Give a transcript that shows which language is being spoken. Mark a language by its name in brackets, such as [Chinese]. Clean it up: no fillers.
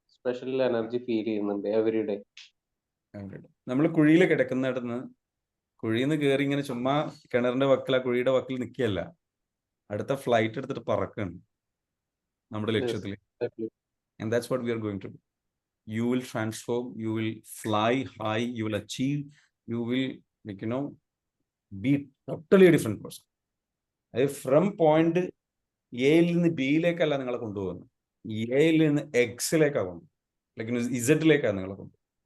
[English] special energy feel [Malayalam] ചെയ്യുന്നുണ്ട് [English] Every day. [Malayalam] നമ്മൾ കുഴിയിൽ കിടക്കുന്നിടന്ന് കുഴിയിൽ നിന്ന് കയറി ഇങ്ങനെ ചുമ്മാ കിണറിന്റെ വക്കിൽ ആ കുഴിയുടെ വക്കിൽ നിൽക്കുകയല്ല, അടുത്ത ഫ്ലൈറ്റ് എടുത്തിട്ട് പറക്കാണ് നമ്മുടെ ലക്ഷ്യത്തിൽ. [English] And that's what we are going to do. You will transform, you will fly high, you will achieve, you will be totally a different person. From point [Malayalam] എയിൽ നിന്ന് ബിയിലേക്കല്ല നിങ്ങളെ കൊണ്ടുപോകുന്നത്, എയിൽ നിന്ന് എക്സിലേക്കാണ് കൊണ്ടുപോകുന്നത്, ലൈക്ക് ഇസഡിലേക്കാണ് നിങ്ങളെ കൊണ്ടുപോകുന്നത്.